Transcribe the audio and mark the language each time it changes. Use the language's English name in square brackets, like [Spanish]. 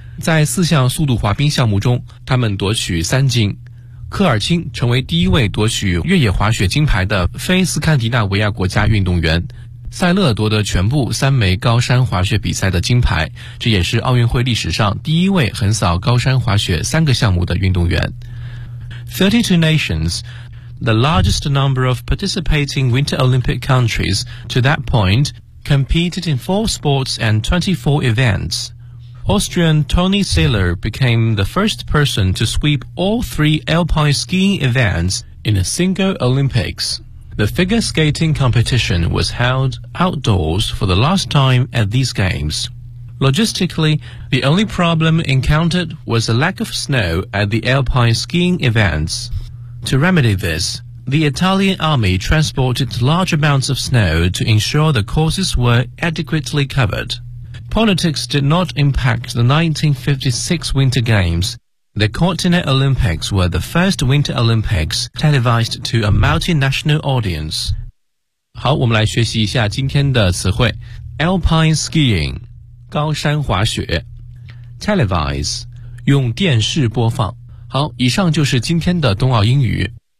[Chinese] 在四项速度滑冰项目中，他们夺取3金，科尔钦成为第一位夺取越野滑雪金牌的非斯堪的纳维亚国家运动员，塞勒夺得全部3枚高山滑雪比赛的金牌，这也是奥运会历史上第一位横扫高山滑雪3个项目的运动员。 [English] 32 nations, the largest number of participating Winter Olympic countries to that point, competed in 4 sports and 24 events. Austrian Toni Saller became the first person to sweep all 3 alpine skiing events in a single Olympics. The figure skating competition was held outdoors for the last time at these games. Logistically, the only problem encountered was a lack of snow at the alpine skiing events. To remedy this, the Italian army transported large amounts of snow to ensure the courses were adequately covered. Politics did not impact the 1956 Winter Games. The Continental Olympics were the first Winter Olympics televised to a multinational audience. [Chinese] 好，我们来学习一下今天的词汇。 Alpine skiing, 高山滑雪。Televise, 用电视播放。好，以上就是今天的冬奥英语。